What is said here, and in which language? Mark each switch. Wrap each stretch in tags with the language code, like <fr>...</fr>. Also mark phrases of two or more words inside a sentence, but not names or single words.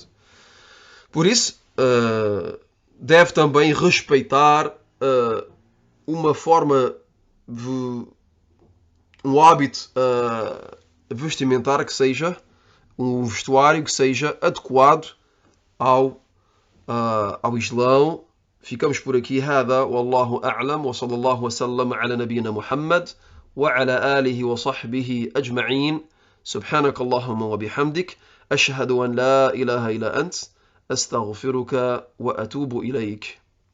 <pt>Por isso, deve também respeitar uma forma um hábito vestimentar que seja um vestuário que seja adequado ao Islão. Ficamos por aqui.</pt> <ar>هذا والله أعلم وصلى الله وسلم على نبينا محمد وعلى آله وصحبه أجمعين. سبحانك اللهم وبحمدك أشهد أن لا إله إلا أنت أستغفرك وأتوب إليك.</ar>